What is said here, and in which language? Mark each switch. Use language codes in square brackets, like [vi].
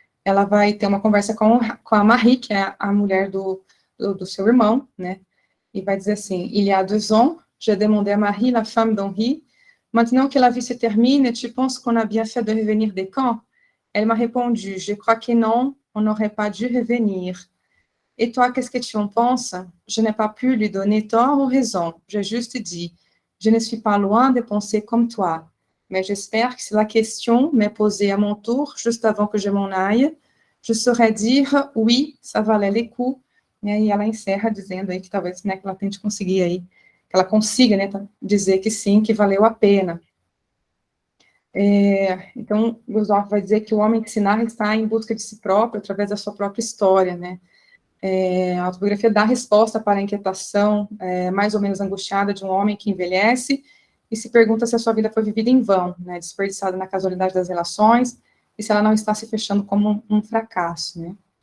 [pt] ela vai ter uma conversa com a Marie, que é a mulher do seu irmão, né? E vai dizer assim: [fr] Il y a 2 ans, j'ai demandé à Marie, la femme d'Henri, maintenant que la vie se termine, tu penses qu'on a bien fait de revenir des camps? Elle m'a répondu: je crois que non, on n'aurait pas dû revenir. Et toi, qu'est-ce que tu en penses? Je n'ai pas pu lui donner tort ou raison. J'ai juste dit: je ne suis pas loin de penser comme toi. Mais j'espère que si la question m'est posée à mon tour, juste avant que je m'en aille, je saurais dire: oui, ça valait le coup. [pt] E aí ela encerra dizendo aí que talvez, né, que ela tente conseguir aí, que ela consiga, né, dizer que sim, que valeu a pena. Então, Gurdjieff vai dizer que o homem que se narra está em busca de si próprio, através da sua própria história, né? A autobiografia dá resposta para a inquietação mais ou menos angustiada de um homem que envelhece e se pergunta se a sua vida foi vivida em vão, né, desperdiçada na casualidade das relações, e se ela não está se fechando como um fracasso, né.